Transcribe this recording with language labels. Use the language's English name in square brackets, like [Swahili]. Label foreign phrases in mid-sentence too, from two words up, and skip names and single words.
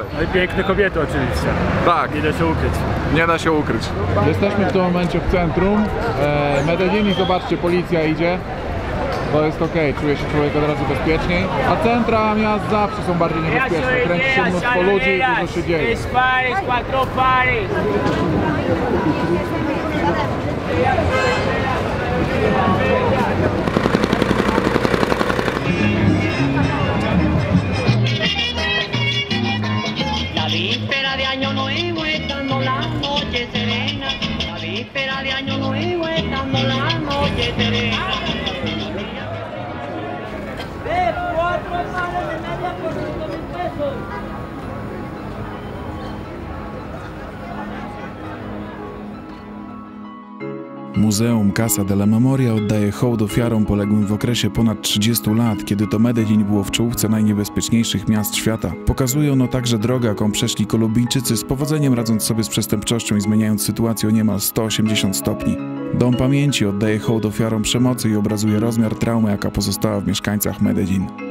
[Polish] No i piękne kobiety oczywiście. Tak, Nie da się ukryć. nie da się ukryć. Jesteśmy w tym momencie w centrum Medellin i zobaczcie, policja idzie. To jest ok, czuje się człowiek od razu bezpieczniej. A centra miast zawsze są bardziej niebezpieczne. Kręci się mnóstwo ludzi i dużo się dzieje. [Spanish] La víspera de Año Nuevo estando la noche serena, la víspera de Año Nuevo estando la noche serena. Ve, 4 hermanos de media por 5.000 pesos. [Polish] Muzeum Casa de la Memoria oddaje hołd ofiarom poległym w okresie ponad 30 lat, kiedy to Medellin było w czołówce najniebezpieczniejszych miast świata. Pokazuje ono także drogę, jaką przeszli Kolumbijczycy, z powodzeniem radząc sobie z przestępczością i zmieniając sytuację o niemal 180 stopni. Dom Pamięci oddaje hołd ofiarom przemocy i obrazuje rozmiar traumy, jaka pozostała w mieszkańcach Medellin.